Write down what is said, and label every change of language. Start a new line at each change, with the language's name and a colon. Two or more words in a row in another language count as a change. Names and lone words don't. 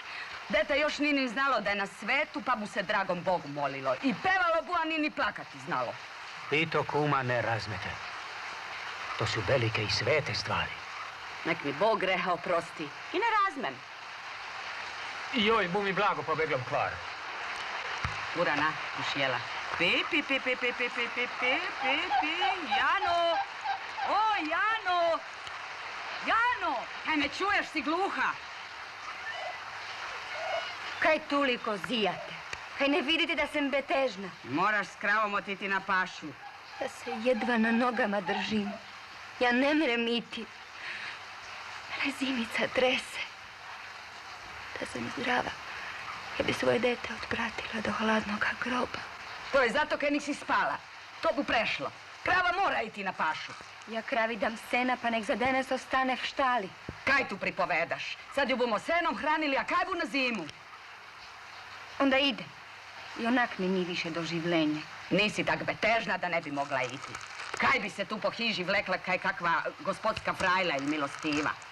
Croatian: Dete još ni ni znalo da je na svetu, pa mu se dragom Bogu molilo. I pevalo bu, a ni plakati znalo. Vi to, kuma, ne razmete. To su velike i svete stvari. Nek mi Bog greha oprosti. I ne razmem. Joj, bu mi blago pobegla u kvar. Urana, ušjela. Pi, pi, pi, pi, pi, pi, pi, pi, pi, pi, pi, Jano! O, Jano! Jano! Kaj me čuješ, si gluha? Kaj toliko zijate? Kaj ne vidite da sam betežna? Moraš s kravom otiti na pašu. Ja se jedva na nogama držim. Ja ne mrem iti. Mene zimica trese. Da sam zdrava, ja bi svoje dete otpratila do hladnog groba. To je zato kaj nisi spala. To bu prešlo. Krava mora iti na pašu. Ja kravi dam sena, pa nek za danas ostane v štali. Kaj tu pripovedaš? Sad ju bomo senom hranili, a kaj bu na zimu? Onda ide. I onak mi ni više do življenja. Nisi tak betežna da ne bi mogla iti. Kaj bi se tu po hiži vlekla kaj kakva gospodska frajla ili milostiva?